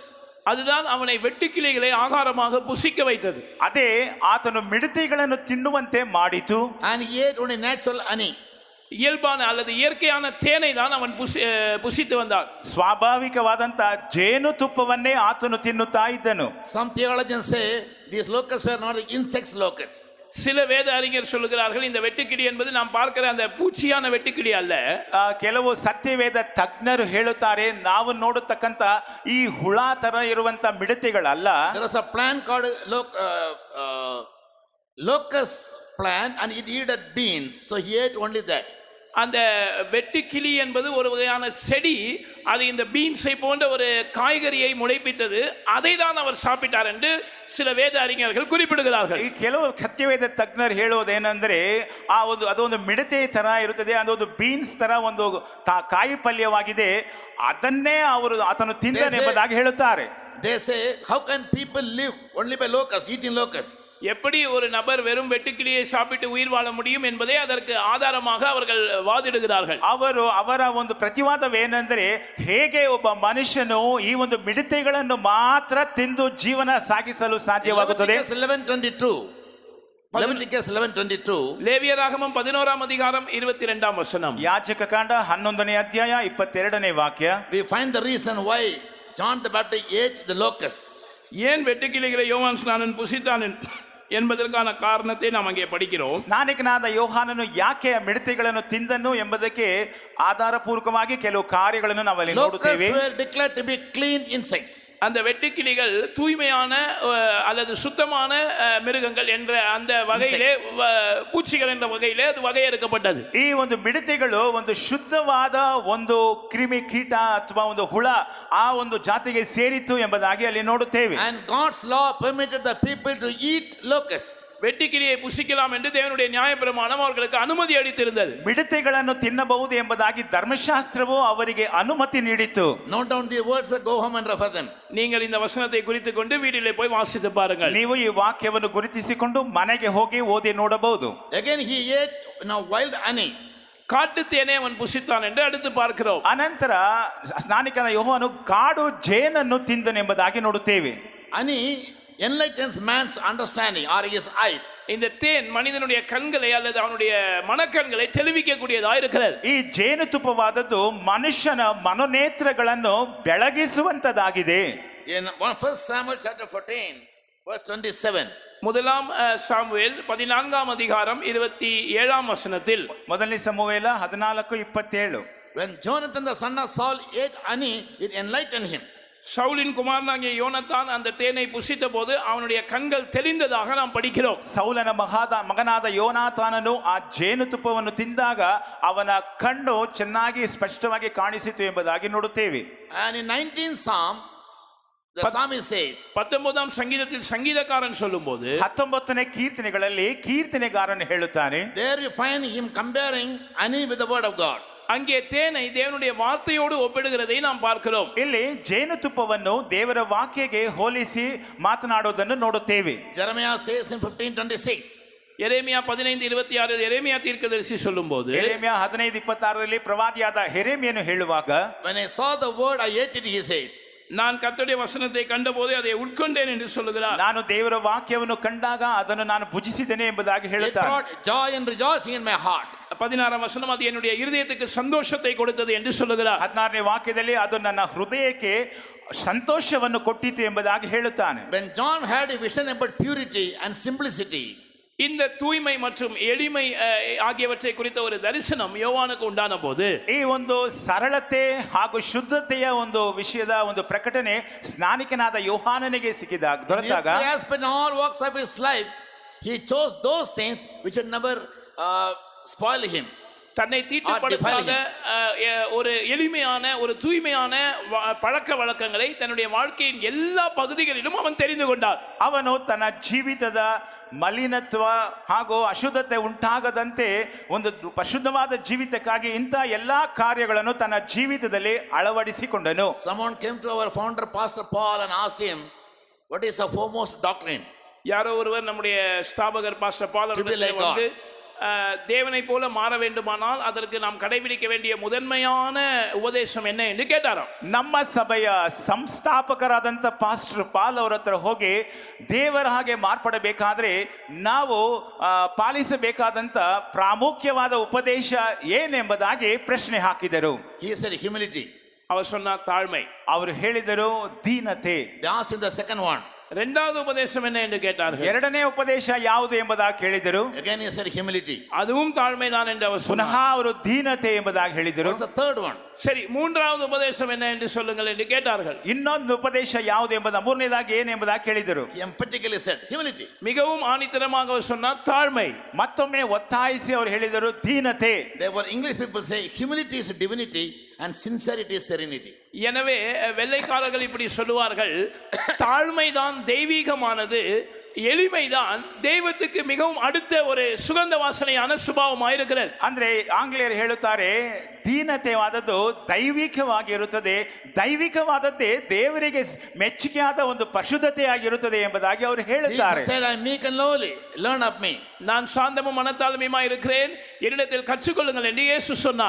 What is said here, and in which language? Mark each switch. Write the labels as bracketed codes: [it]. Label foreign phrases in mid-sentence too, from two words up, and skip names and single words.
[ta] அதுதான் அவனை வெட்டுக்கிளிகளை ஆகாரமாக புசிக்க வைத்தது. [kn] ಅದೇ ಆತನು ಮಿಡತೆಗಳನ್ನು ತಿನ್ನುವಂತೆ ಮಾಡಿತು. [en] And he ate only natural honey. [ta] இயல்பான அல்லது இயற்கையான தேனை தான் அவன் புசித்து வந்தான். [kn] ಸ್ವಾಭಾವಿಕವಾದಂತ ಜೇನುತುಪ್ಪವನ್ನೇ ಆತನು ತಿನ್ನುತ್ತಾ ಇದ್ದನು. [en] Some theologians say these locusts were not insects locusts. [ta] சில வேத அறிஞர் சொல்லுகிறார்கள் இந்த வெட்டுக்கிளி என்பது நாம் பார்க்கிற அந்த பூச்சியான வெட்டுக்கிளி அல்ல. [kn] ಕೆಲವು ಸತ್ಯವೇದ ತಜ್ಞರು ಹೇಳುತ್ತಾರೆ ನಾವು ನೋಡತಕ್ಕಂತ ಈ ಹುಳ ತರ ಇರುವಂತ ಮಿಡತೆಗಳಲ್ಲ. [en] There was a plant called locust plant and it eated beans, so he ate only that. [ta] அந்த வெட்டுக்கிளி என்பது ஒரு வகையான செடி, அது இந்த பீன்ஸை போன்ற ஒரு காய்கறியை முளைப்பித்தது, அதை தான் அவர் சாப்பிட்டார் என்று சில வேத அறிஞர்கள் குறிப்பிடுகிறார்கள். [kn] ಈ ಕೆಲವು ಸತ್ಯವೇದ ತಜ್ಞರು ಹೇಳುವುದೇನೆಂದರೆ ಅದೊಂದು ಮಿಡತೆ ತರ ಇರುತ್ತದೆ, ಅದೊಂದು ಬೀನ್ಸ್ ತರ ಒಂದು ಕಾಯಿ ಪಲ್ಯವಾಗಿದೆ, ಅದನ್ನೇ ಆತನು ತಿಂದನೆಂಬುದಾಗಿ ಹೇಳುತ್ತಾರೆ. [en] They say, how can people live only by locusts, eating locusts? [ta] எப்படி ஒரு நபர் வெறும் வெட்டுக்கிளியை சாப்பிட்டு உயிர் வாழ முடியும் என்பதை அதற்கு ஆதாரமாக அவர்கள் வாதிடுகிறார்கள். [kn] ಅವರ ಒಂದು ಪ್ರತಿವಾದವೇನೆಂದರೆ ಹೇಗೆ ಒಬ್ಬ ಮನುಷ್ಯನು ಈ ಒಂದು ಮಿಡತೆಗಳನ್ನು ಮಾತ್ರ ತಿಂದು ಜೀವನ ಸಾಗಿಸಲು ಸಾಧ್ಯವಾಗುತ್ತದೆ. [en] Leviticus 11:22. [ta] ಲೇವಿಯರಾಗಮಂ 11ಾம் அதிகாரம் 22ாம் வசனம். [kn] ಯಾಜಕಕಾಂಡ 11ನೇ ಅಧ್ಯಾಯ 22ನೇ ವಾಕ್ಯ. [en] We find the reason why John the Baptist ate the locusts. [ta] ஏன் வெட்டுக்கிளிகளை யோவான் ஸ்நானன் புசித்தான் என்பதற்கான காரணத்தை நாம் அங்கே படிக்கிறோம். [kn] ಸ್ನಾನಿಕನಾದ ಯೋಹಾನನು ಯಾಕೆ ಮಿಡತೆಗಳನ್ನು ತಿಂದನು ಎಂಬುದಕ್ಕೆ ಆಧಾರಪೂರ್ವಕವಾಗಿ ಕೆಲವು ಕಾರ್ಯಗಳನ್ನು ನಾವು ಅಲ್ಲಿ ನೋಡುತ್ತೇವೆ. [en] Locusts were declared to be clean insects. [ta] அந்த வெட்டுக்கிளிகள் தூய்மையான அல்லது சுத்தமான மிருகங்கள் என்ற அந்த வகையிலே, பூச்சிகள் என்ற வகையிலே அது வகையறுக்கப்பட்டது. [kn] ಈ ಒಂದು ಮಿಡತೆಗಳು ಒಂದು ಶುದ್ಧವಾದ ಒಂದು ಕ್ರಿಮಿ ಕೀಟ ಅಥವಾ ಒಂದು ಹುಳ ಆ ಒಂದು ಜಾತಿಗೆ ಸೇರಿತು ಎಂಬುದಾಗಿ ಅಲ್ಲಿ ನೋಡುತ್ತೇವೆ. [en] And God's law permitted the people to eat locusts. [ta] வெட்டுக்கிளியை புசிக்கலாம் என்று தேவனுடைய நியாயப்பிரமாணம் அவர்களுக்கு அனுமதி அளித்திருந்தது. [kn] ಮಿಡತೆಗಳನ್ನು ತಿನ್ನಬಹುದು ಎಂಬುದಾಗಿ ಧರ್ಮಶಾಸ್ತ್ರವು ಅವರಿಗೆ ಅನುಮತಿ ನೀಡಿತು. [en] Note down the words and go home and refer them. [ta] நீங்கள் இந்த வசனத்தை குறித்து கொண்டு வீட்டிலே போய் வாசித்து பாருங்கள். [kn] ನೀವು ಈ ವಾಕ್ಯವನ್ನು ಗುರುತಿಸಿಕೊಂಡು ಮನೆಗೆ ಹೋಗಿ ಓದಿ ನೋಡಬಹುದು. [en] Again he ate wild honey. [ta] காட்டு தேனை அவன் புசித்தான் என்று அடுத்து பார்க்கிறோம். [kn] ಅನಂತರ ಸ್ನಾನಿಕನ ಯೋಹಾನನು ಕಾಡು ಜೇನನ್ನು ತಿಂದನೆಂಬುದಾಗಿ ನೋಡುತ್ತೇವೆ. [en] Honey enlightens man's understanding or his eyes. [ta] இந்த தேன் மனிதனுடைய கண்களை அல்லது அவனுடைய மனக்கண்களை தெளிவிக்க கூடியதாக இருக்கிறது. [kn] ಈ ಜೇನುತುಪ್ಪವಾದದ್ದು ಮನುಷ್ಯನ ಮನೋನೇತ್ರಗಳನ್ನು ಬೆಳಗಿಸುವಂತದಾಗಿದೆ. [en] In 1 Samuel chapter 14 verse 27. [ta] முதலாம் சாமுவேல் 14ாம் அதிகாரம் 27ாம் வசனத்தில், [kn] ಮೊದಲನೇ ಸಮುವೇಲ 14:27. [en] When Jonathan the son of Saul ate honey, it enlightened him. [ta] சவுலின் குமாரனாகிய யோனத்தான் அந்த தேனை புசித்த போது அவனுடைய கண்கள் தெளிந்ததாக நாம் படிக்கிறோம். [kn] ಸೌಲನ ಮಗನಾದ ಯೋನಾತಾನನು ಆ ಜೇನುತುಪ್ಪವನ್ನು ತಿಂದಾಗ ಅವನ ಕಣ್ಣು ಚೆನ್ನಾಗಿ ಸ್ಪಷ್ಟವಾಗಿ ಕಾಣಿಸಿತು ಎಂಬುದಾಗಿ ನೋಡುತ್ತೇವೆ. [en] And in 19th Psalm the psalmist says, [ta] 19ாம் சங்கீதத்தில் சங்கீதக்காரன் சொல்லும்போது [kn] 19ನೇ ಕೀರ್ತನೆಗಳಲ್ಲಿ ಕೀರ್ತನೆಗಾರನು ಹೇಳುತ್ತಾನೆ, [en] there you find him comparing honey with the word of God. [ta] அங்கே தேனை தேவனுடைய வார்த்தையோடு ஒப்பிடுகிறதை நாம் பார்க்கிறோம். [kn] ಇಲ್ಲಿ ಜೇನುತುಪ್ಪವನ್ನು ದೇವರ ವಾಕ್ಯಕ್ಕೆ ಹೋಲಿಸಿ ಮಾತನಾಡುವುದನ್ನು ನೋಡುತ್ತೇವೆ. [en] Jeremiah says in 15:26. [ta] எரேமியா 15:26 எரேமியா தீர்க்கதரிசி சொல்லும்போது, [kn] ಎರೆಮಿಯ 15:26ರಲ್ಲಿ ಪ್ರವಾದಿಯಾದ ಯೆರೆಮೀಯನು ಹೇಳುವಾಗ, [en] when I saw the word I ate it, he says. [ta] நான் கர்த்தருடைய வசனத்தை கண்டபோது அதை உட்கொண்டேன் என்று சொல்லுகிறார். [kn] ನಾನು ದೇವರ ವಾಕ್ಯವನ್ನು ಕಂಡಾಗ ಅದನ್ನು ನಾನು ಭುಜಿಸಿದ್ದೇನೆ ಎಂಬುದಾಗಿ [en] It [kn] ಹೇಳುತ್ತಾನೆ. [en] brought joy and rejoicing in my heart. [ta] 16 வசனம் அது என்னுடைய இருதயத்துக்கு சந்தோஷத்தை கொடுத்தது என்று சொல்லுகிறார். [kn] 16ನೇ ವಾಕ್ಯದಲ್ಲಿ ಅದು ನನ್ನ ಹೃದಯಕ್ಕೆ ಸಂತೋಷವನ್ನು ಕೊಟ್ಟಿತು ಎಂಬುದಾಗಿ ಹೇಳುತ್ತಾನೆ. [en] When John had a vision about purity and simplicity, [ta] இந்த தூய்மை மற்றும் எளிமை ஆகியவற்றை குறித்த ஒரு தரிசனம் யோவானுக்கு உண்டான போது [kn] ಈ ಒಂದು ಸರಳತೆ ಹಾಗೂ ಶುದ್ಧತೆಯ ಒಂದು ವಿಷಯದ ಒಂದು ಪ್ರಕಟಣೆ ಸ್ನಾನಿಕನಾದ ಯೋಹಾನನಿಗೆ ದೊರೆತಾಗ [en] he has spent all walks of his life, he chose those things which would never spoil him. [ta] தன்னை தீட்டுப்படுத்தாத ஒரு எளிமையான ஒரு தூய்மையான பழக்க வழக்கங்களை தன்னுடைய வாழ்க்கையின் எல்லா பகுதிகளிலும் அவன் தெரிந்து கொண்டான். [kn] ಅವನು ತನ್ನ ಜೀವಿತದ ಮಲಿನತ್ವ ಹಾಗೂ ಅಶುದ್ಧತೆ ಉಂಟಾಗದಂತೆ ಒಂದು ಪರಿಶುದ್ಧವಾದ ಜೀವಿತಕ್ಕಾಗಿ ಇಂಥ ಎಲ್ಲಾ ಕಾರ್ಯಗಳನ್ನು ತನ್ನ ಜೀವಿತದಲ್ಲಿ ಅಳವಡಿಸಿಕೊಂಡನು. [en] Someone came to our founder Pastor Paul and asked him, what is the foremost doctrine? [ta] யாரோ ஒருவர் நம்முடைய ஸ்தாபகர் பாஸ்டர் பால் அவர்கள் வந்து தேவனை போல மாற வேண்டுமானால் அதற்கு நாம் கடைபிடிக்க வேண்டிய முதன்மையான உபதேசம் என்ன என்று கேட்டாராம். [kn] ನಮ್ಮ ಸಭೆಯ ಸಂಸ್ಥಾಪಕರಾದಂಥ ಪಾಸ್ಟರ್ ಪಾಲ್ ಅವರ ಹತ್ರ ಹೋಗಿ ದೇವರ ಹಾಗೆ ಮಾರ್ಪಡಬೇಕಾದ್ರೆ ನಾವು ಪಾಲಿಸಬೇಕಾದಂಥ ಪ್ರಾಮುಖ್ಯವಾದ ಉಪದೇಶ ಏನೆಂಬುದಾಗಿ ಪ್ರಶ್ನೆ ಹಾಕಿದರು. [en] He said humility. [ta] அவர் சொன்னார் தாழ்மை. [kn] ಅವರು ಹೇಳಿದರು ದೀನತೆ. [en] They asked him the second one. [ta] இரண்டாவது உபதேசம் என்ன என்று கேட்டார்கள். [kn] ಎರಡನೇ ಉಪದೇಶ ಯಾವುದು ಎಂಬುದಾಗಿ ಕೇಳಿದರು. [en] Again he said humility. [ta] அதுவும் தாழ்மைதான் என்று அவர் சொன்னார். [kn] ಪುನಃ ಅವರು ದೀನತೆ ಎಂಬುದಾಗಿ ಹೇಳಿದರು. [en] What's the third one? [ta] சரி, மூன்றாவது உபதேசம் என்ன என்று சொல்லுங்கள் என்று கேட்டார்கள். [kn] ಇನ್ನೊಂದು ಉಪದೇಶ ಯಾವುದು ಎಂಬುದ ಮೂರನೇದಾಗಿ ಏನು ಎಂಬುದಾಗಿ ಕೇಳಿದರು. [en] He emphatically said humility. [ta] மிகவும் ஆணித்தரமாக அவர் சொன்னார் தாழ்மை. [kn] ಮತ್ತೊಮ್ಮೆ ಒತ್ತಾಯಿಸಿ ಅವರು ಹೇಳಿದರು ದೀನತೆ. [en] Therefore English people say humility is divinity and sincerity is serenity. [ta] எனவே வெள்ளைக்காரர்கள் இப்படி சொல்லுவார்கள், தாழ்மைதான் தெய்வீகமானது, எளிமைதான் தெய்வத்துக்கு மிகவும் அடுத்த ஒரு சுகந்த வாசனையான சுபாவமாக இருக்கிறது. [kn] ಅಂದ್ರೆ ಆಂಗ್ಲೇಯರು ಹೇಳುತ್ತಾರೆ ದೀನತೆವಾದದ್ದು ದೈವಿಕವಾಗಿರುತ್ತದೆ, ದೈವಿಕವಾದದ್ದೇ ದೇವರಿಗೆ ಮೆಚ್ಚುಗೆಯಾದ ಒಂದು ಪರಿಶುದ್ಧತೆಯಾಗಿರುತ್ತದೆ ಎಂಬುದಾಗಿ ಅವರು ಹೇಳುತ್ತಾರೆ. [en] Jesus said, I am meek and lowly, learn of me. [ta] நான் சாந்தமும் மனத்தாழ்மையுமாய் இருக்கிறேன், என்னிடத்தில் கற்றுக்கொள்ளுங்கள் என்று இயேசு சொன்னார்.